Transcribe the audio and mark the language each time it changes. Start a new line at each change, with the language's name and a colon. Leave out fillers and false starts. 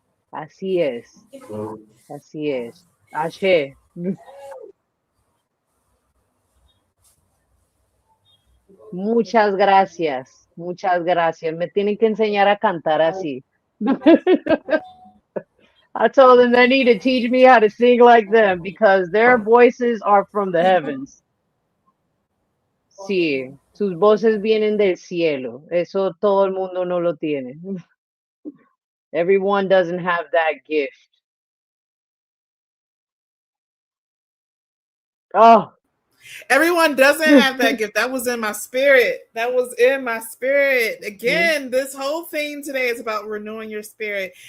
Spanish: Así es. Así es. Ashe. Muchas gracias. Muchas gracias. Me tienen que enseñar a cantar así.
English: I told them they need to teach me how to sing like them because their voices are from the heavens.
Spanish: Sí, sus voces vienen del cielo. Eso todo el mundo no lo tiene.
English: Everyone doesn't have that gift. Oh. Everyone doesn't have that gift. That was in my spirit. That was in my spirit. Again, this whole theme today is about renewing your spirit.